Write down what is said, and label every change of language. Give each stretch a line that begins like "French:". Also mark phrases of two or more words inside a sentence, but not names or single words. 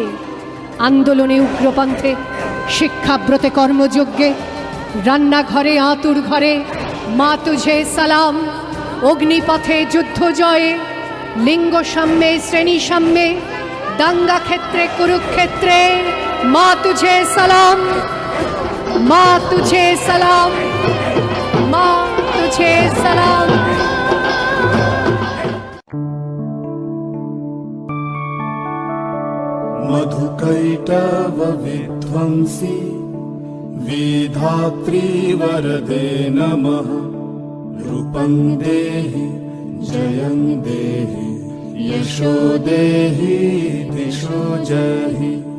Bangla: আন্দোলনে উগ্রপন্থে, শিক্ষাব্রতে কর্মযজ্ঞে, রান্নাঘরে আতুর ঘরে
Hindi: माँ तुझे सलाम,
Bangla: অগ্নিপথে যুদ্ধ জয়ে, লিঙ্গ সাম্যে শ্রেণী সাম্যে, দাঙ্গা ক্ষেত্রে কুরুক্ষেত্রে
Hindi: माँ तुझे सलाम, माँ तुझे सलाम, माँ तुझे सलाम।
Sanskrit: मधुकैटव विध्वंसी विधात्री वरदे नमः। रूपं देहि जयं देहि यशो देहि दिशो जहि।